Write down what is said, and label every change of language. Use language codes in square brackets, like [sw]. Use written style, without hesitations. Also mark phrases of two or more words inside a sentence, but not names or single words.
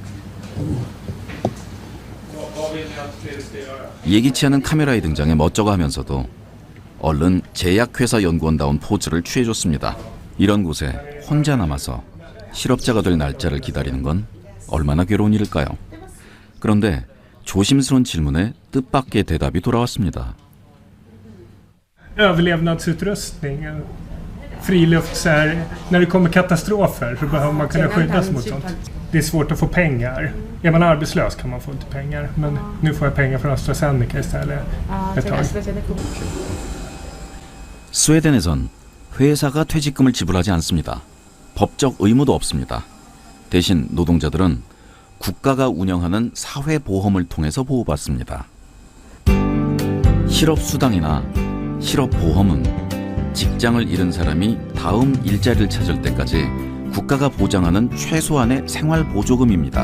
[ko] 예기치 않은 카메라의 등장에 멋쩍어 하면서도 얼른 제약회사 연구원다운 포즈를 취해줬습니다. 이런 곳에 혼자 남아서 실업자가 될 날짜를 기다리는 건 얼마나 괴로운 일일까요? 그런데 조심스러운 질문에 뜻밖의 대답이 돌아왔습니다. [sv] Överlevnadsutrustning. Friluft så här, när det kommer katastrofer så behöver man kunna skyddas mot sånt. Det är svårt att få pengar. Är man arbetslös kan man få inte pengar. Men nu får jag pengar från AstraZeneca istället ett tag. [ko] 스웨덴에선 회사가 퇴직금을 지불하지 않습니다. 법적 의무도 없습니다. 대신 노동자들은 국가가 운영하는 사회보험을 통해서 보호받습니다. 실업수당이나 실업보험은 직장을 잃은 사람이 다음 일자리를 찾을 때까지 국가가 보장하는 최소한의 생활보조금입니다.